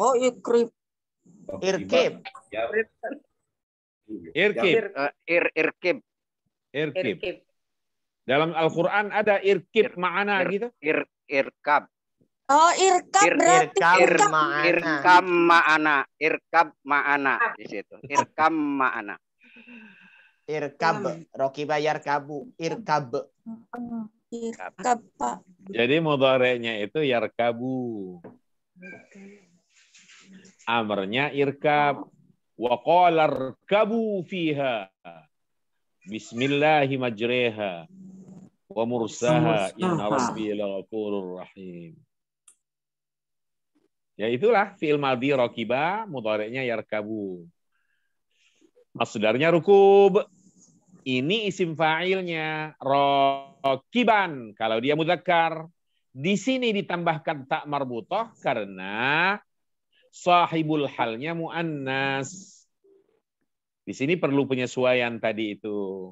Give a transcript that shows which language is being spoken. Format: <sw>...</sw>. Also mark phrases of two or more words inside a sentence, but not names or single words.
<id>Oh, ikrib. Irkib. Irkib. Irkib. Irkib. Dalam Al-Quran ada</id> <ar>اركب معنا</ar> <id>gitu. Irkab. Oh, irkab berarti Irkab</id> <ar>اركم معنا. اركب معنا</ar> <id>di situ.</id> <ar>اركم معنا. اركب. ركب يركب. اركب.</ar> <id>Irkab, Pak. Jadi mudhari'nya itu yarkabu. Amarnya irkab.</id> <ar>وقال اركبوا فيها. بسم الله مجراها ومرساها إن ربي لغفور رحيم.</ar> <id>Ya itulah</id> <ar>فعل ماض</ar> <id>rakiba, mudhari'nya yarkabu. Masdarnya rukub. Ini isim fa'ilnya rakiban kalau dia mudzakkar. Di sini ditambahkan tak marbutah karena sahibul halnya muannas. Di sini perlu penyesuaian tadi itu.</id>